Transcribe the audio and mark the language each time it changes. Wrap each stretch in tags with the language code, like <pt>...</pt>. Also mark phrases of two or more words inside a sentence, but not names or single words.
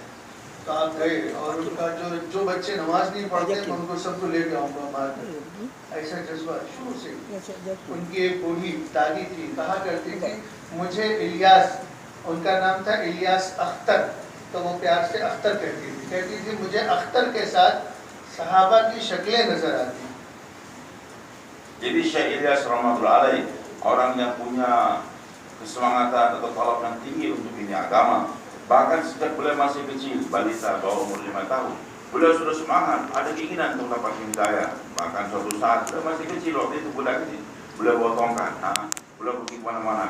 <hi>तो आप गए और उनका जो बच्चे नमाज नहीं पढ़ते हैं उनको सबको लेके आऊँगा मार, ऐसा जज्बा शुरू से। उनकी एक बूढ़ी दादी थी, कहा करती थी मुझे इलियास, उनका नाम था इलियास अख्तर, तो वो प्यार से अख्तर कहती थी मुझे अख्तर के साथ सहाबा की शक्लें नजर आती।</hi> <ms>Jadi Syekh Ilyas</ms> <ar>رحمة الله عليه</ar> <ms>orang yang punya kesemangatan atau talab yang tinggi untuk dunia agama. Bahkan sejak beliau masih kecil, balita bawah umur 5 tahun, beliau sudah semangat, ada keinginan untuk dapat hidayah. Bahkan suatu saat beliau masih kecil, waktu itu budak kecil, beliau bawa tongkat, beliau pergi kemana-mana.</ms>